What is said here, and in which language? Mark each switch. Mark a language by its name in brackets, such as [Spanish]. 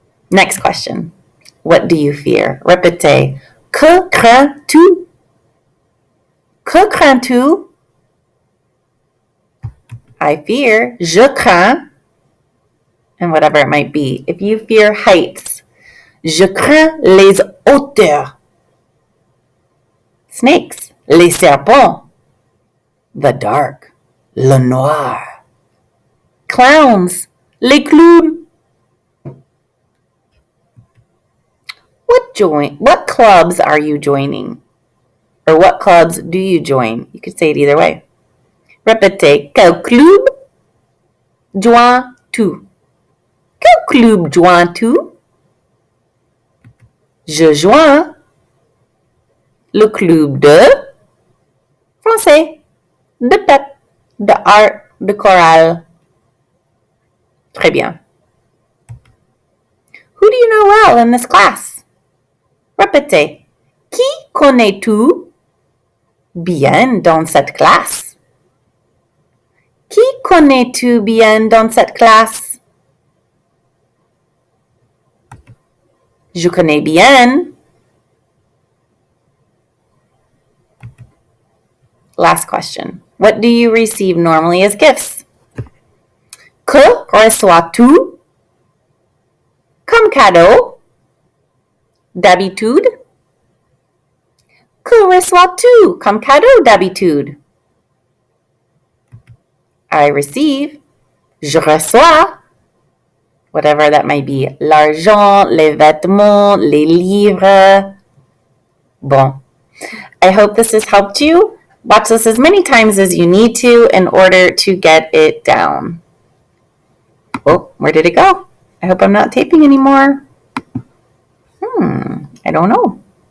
[English] Next question. What do you fear? [French] Répétez. Que crains-tu? Que crains-tu? [English] I fear. [French] Je crains. [English] And whatever it might be. If you fear heights, [French] je crains les hauteurs. [English] Snakes, [French] les serpents. [English] The dark, [French] le noir. Clowns, les clowns. [English] What clubs are you joining? Or what clubs do you join? You could say it either way. [French] Répétez. Quel club joins-tu? Quel club joins-tu? Je joins le club de français, de pep, de art, de chorale. Très bien. [English] Who do you know well in this class? [French] Répétez. Qui connais-tu bien dans cette classe? Qui connais-tu bien dans cette classe? Je connais bien. [English] Last question. What do you receive normally as gifts? [French] Que reçois-tu comme cadeau d'habitude? Que reçois-tu comme cadeau d'habitude? [English] I receive. [French] Je reçois. [English] Whatever that might be. [French] L'argent, les vêtements, les livres. Bon. [English] I hope this has helped you. Watch this as many times as you need to in order to get it down. Oh, where did it go? I hope I'm not taping anymore. I don't know.